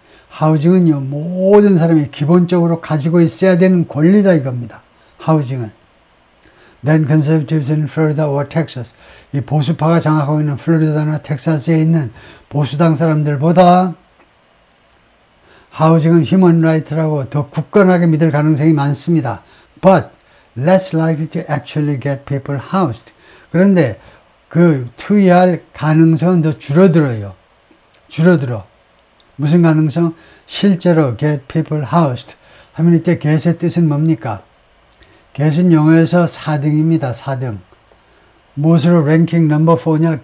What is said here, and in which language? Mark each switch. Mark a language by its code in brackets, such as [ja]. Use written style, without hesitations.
[ko] 하우징은요, 모든 사람이 기본적으로 가지고 있어야 되는 권리다 이겁니다. 하우징은. [en] Then conservatives in Florida or Texas. [ko] 이 보수파가 장악하고 있는 플로리다나 텍사스에 있는 보수당 사람들보다 하우징은 [en] human right [ko] 라고 더 굳건하게 믿을 가능성이 많습니다. [en] But less likely to actually get people housed. [ko] 그런데 그 투여할 가능성은 더 줄어들어요. 줄어들어. 무슨 가능성? 실제로 [en] get people housed [ko] 하면 이때 get의 뜻은 뭡니까? get은 영어에서 4등입니다. 4등. 무엇으로 랭킹 넘버 4냐?